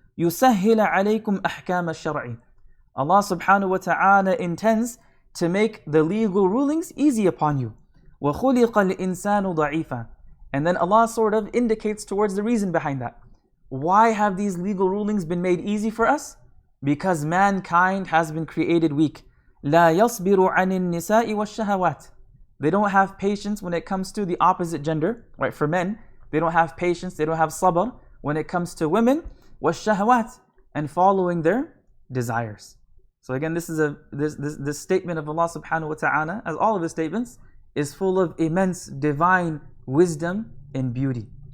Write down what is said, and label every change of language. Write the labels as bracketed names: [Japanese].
[Arabic] يُسَهِّلَ عَلَيْكُمْ أَحْكَامَ الشَّرْعِ. [English] Allah subhanahu wa ta'ala intends to make the legal rulings easy upon you. [Arabic] وَخُلِقَ الْإِنسَانُ ضَعِيفًا. [English] And then Allah sort of indicates towards the reason behind that. Why have these legal rulings been made easy for us? Because mankind has been created weak. [Arabic] لا يصبر عن النساء والشهوات. [English] They don't have patience when it comes to the opposite gender, right? For men, they don't have patience, they don't have sabr when it comes to women, والشهوات, and following their desires. So again, this statement of Allah subhanahu wa ta'ala, as all of his statements, is full of immense divine wisdom and beauty.